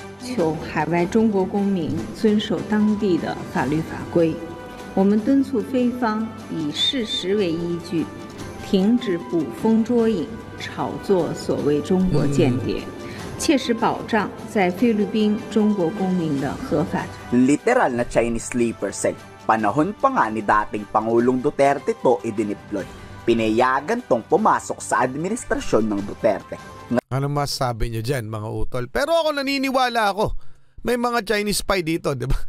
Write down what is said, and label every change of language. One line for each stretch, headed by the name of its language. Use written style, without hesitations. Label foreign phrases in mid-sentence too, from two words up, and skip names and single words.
Chinese: 求海外中国公民遵守当地的法律法规。我们敦促菲方以事实为依据，停止捕风捉影、炒作所谓中国间谍，切实保障在菲律宾中国公民的合法。
Filipino: Literal na
English: Chinese sleeper cell.
Filipino: Panahon pa nga ni dating Pangulong Duterte to idiniploy. Pinayagan tong pumasok sa administrasyon ng Duterte. Ano masasabi nyo dyan, mga utol? Pero ako naniniwala ako. May mga
English: Chinese spy
Filipino: dito, di ba?